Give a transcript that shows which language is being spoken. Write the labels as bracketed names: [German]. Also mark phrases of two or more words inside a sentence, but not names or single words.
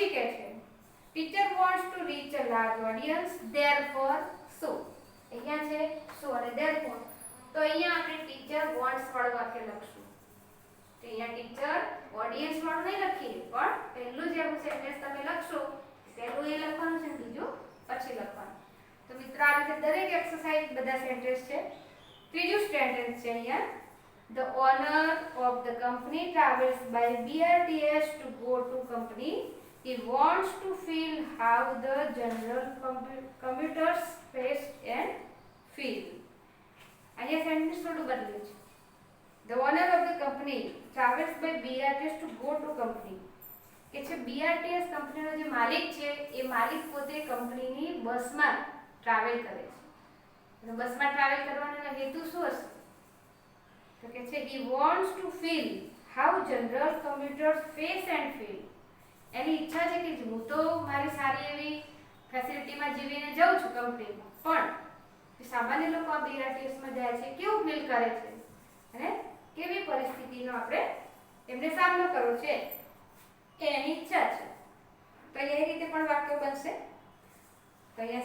[Gujarati] પછી કે છે [English] teacher wants to reach a large audience therefore so [Gujarati] અહીંયા છે સો અને ધેરફોર તો અહીંયા આપણે [English] teacher wants [Gujarati] વાળું વાક્ય લખશું તો અહીંયા ટીચર ઓડિયન્સ વાળું નહીં લખીએ પણ પહેલું જે સેન્ટેન્સ તમે લખશો પહેલું એ લખવાનું છે બીજું પછી લખવાનું તો મિત્રો આ રીતે દરેક એક્સરસાઇઝ બધા સેન્ટેન્સ છે ત્રીજું સેન્ટેન્સ છે અહીંયા [English] The owner of the company travels by BRTS to go to company. He wants to feel how the general commuters face and feel. [Gujarati] અહીંયા સેન્ટેન્સ થોડું બદલ્યું છે. [English] The owner of the company travels by BRTS to go to company. [Gujarati] કે છે BRTS કંપનીનો જે માલિક છે એ માલિક પોતે કંપનીની બસમાં ટ્રાવેલ કરે છે. અને બસમાં ટ્રાવેલ કરવાનો હેતુ શું હશે? તો કે છે [English] he wants to feel how general commuters face and feel. [Gujarati] એની ઈચ્છા છે કે હું તો મારી સારી એવી ફેસિલિટીમાં જીવીને જાઉં છું કંપનીમાં પણ સામાન્ય લોકો આ બીઆરટીએસમાં જાય છે કેવું ફીલ કરે છે અને કેવી પરિસ્થિતિનો આપણે એમને સામનો કરવો છે એ એની ઈચ્છા છે તો એ રીતે પણ વાક્ય બનશે તો અહીંયા